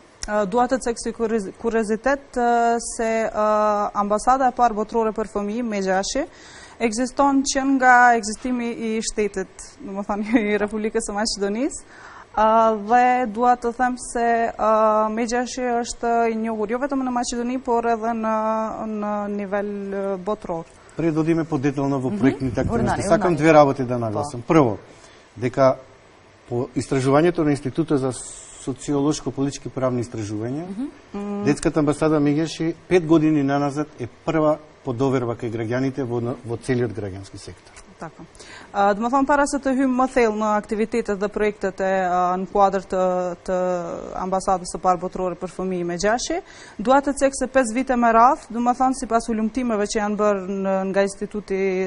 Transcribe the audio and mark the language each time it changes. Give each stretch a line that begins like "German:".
Albanian: Dua të cek si kuriozitet se ambasada e parë botërore për fëmijë Međashi ekziston që nga ekzistimi i shtetit, domethënë i Republikës së Maqedonisë, dhe dua të them se Međashi është i njohur jo vetëm në Maqedoni, por edhe në nivel botëror.
Macedonian: Пред да одиме подетално во проектните активности, сакам две работи да нагласам. Прво, дека по истражувањето на Институтот за социолошко-политички правни истражувања, детската амбасада Мегеши 5 години наназад е прва по доверба кај граѓаните во целиот граѓански сектор. Така.
Albanian: Do më thonë para se të hymë më thellë në aktivitetet dhe projektet në kuadër të ambasadës së parë botërore për fëmijë Međashi, dua të cek se 5 vite me radh, do më thonë sipas ulumtimeve që janë bërë nga Instituti